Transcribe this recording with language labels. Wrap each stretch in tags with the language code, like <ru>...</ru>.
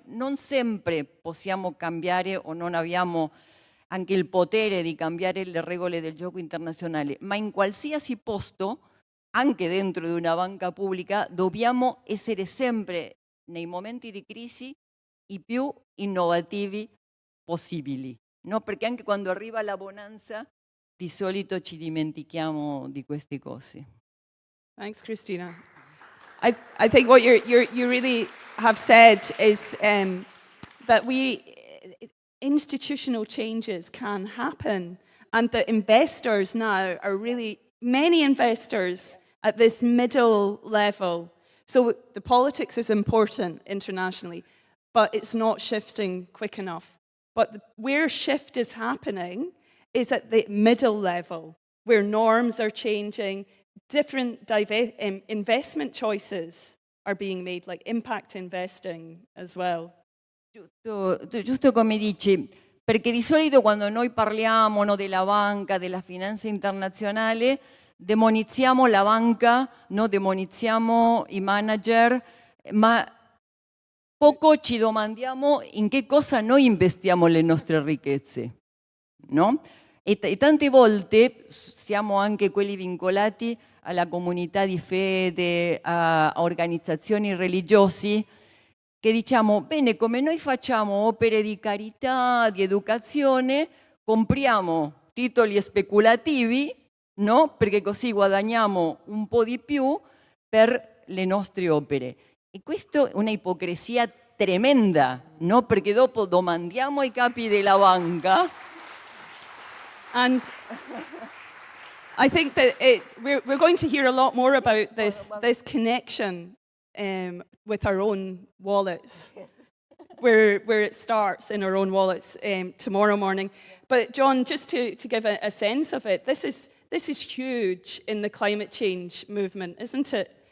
<it>Non sempre possiamo cambiare o non abbiamo anche il potere di cambiare le regole del gioco internazionale, ma in qualsiasi posto, anche dentro di una banca pubblica, dobbiamo essere sempre, nei momenti di crisi, i più innovativi possibili, no? Perché anche quando arriva la bonanza, di solito ci dimentichiamo di queste cose.</it> <en>Thanks, Christina. I think what you really have said is that institutional changes can happen, and that investors now are really, many investors at this middle level. So the politics is important internationally, but it's not shifting quick enough. But where shift is happening is at the middle level, where norms are changing, different investment choices are being made, like impact investing as well.</en> <it>Giusto come dici, perché di solito quando noi parliamo, no, della banca, della finanza internazionale, demonizziamo la banca, no, demonizziamo i manager, ma poco ci domandiamo in che cosa noi investiamo le nostre ricchezze, no? E tante volte siamo anche quelli vincolati alla comunità di fede, a organizzazioni religiose, che diciamo, bene, come noi facciamo opere di carità, di educazione, compriamo titoli speculativi, no? Perché così guadagniamo un po' di più per le nostre opere. E questa è una ipocrisia tremenda, no? Perché dopo domandiamo ai capi della banca.</it> <en>And I think that we're going to hear a lot more about this connection with our own wallets, where it starts in our own wallets tomorrow morning. But John, just to give a sense of it, this is huge in the climate change movement, isn't it?</en>